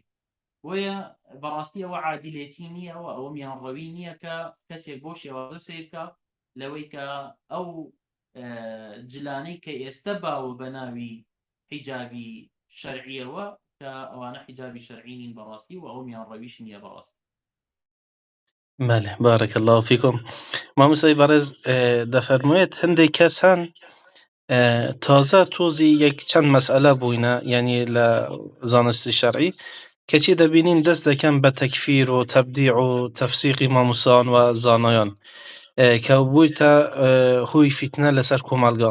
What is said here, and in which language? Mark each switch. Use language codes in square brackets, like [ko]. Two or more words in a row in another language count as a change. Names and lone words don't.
[ckb] بۆیە بەڕاستی ئەوە عادیلێتی نییە و ئەوە میانڕەوی نییە کە کەسێک بۆ شێوازە سیرکە لەوەی کە ئەو جلانەی کە ئێستا باوە بە ناوی حیجابی شەرعیەوە کە ئەوانە حیجابی شەرعی نین بەڕاستی و ئەو میانڕەویش نییە بەڕاستی. [ar] بله بارك الله فيكم. [ckb] مامۆستای بەڕێز دەفەرموێت هەندێک کەس هەن تازە تۆزی یەک چەند مەسئلە بووینە یعنی لە زانستی شەرعی کەچی دەبینین دەست دەکەن بە تەکفیر و تەبدیع و تەفسیقی مامۆسان و زانایان کە بوویتە هۆی فیتنە لەسەر کۆمەڵگا.